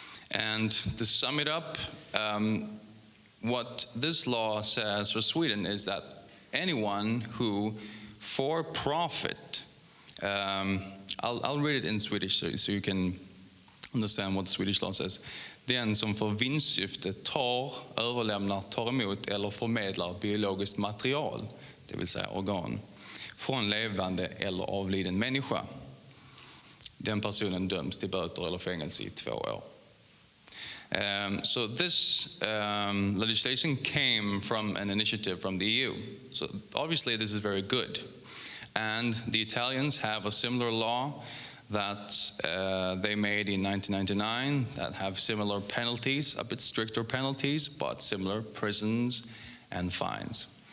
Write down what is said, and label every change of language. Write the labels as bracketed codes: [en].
[en] And to sum it up, what this law says for Sweden is that anyone who, for profit, I'll read it in Swedish so you can understand what the Swedish law says. [sv] Den som för vinstsyfte överlämnar, tar emot eller förmedlar biologiskt material, det vill säga organ, från levande eller avliden människa, den personen döms till böter eller fängelse i 2 år. [en] So this legislation came from an initiative from the EU. So obviously this is very good. And the Italians have a similar law that they made in 1999 that have similar penalties, a bit stricter penalties, but similar prisons and fines.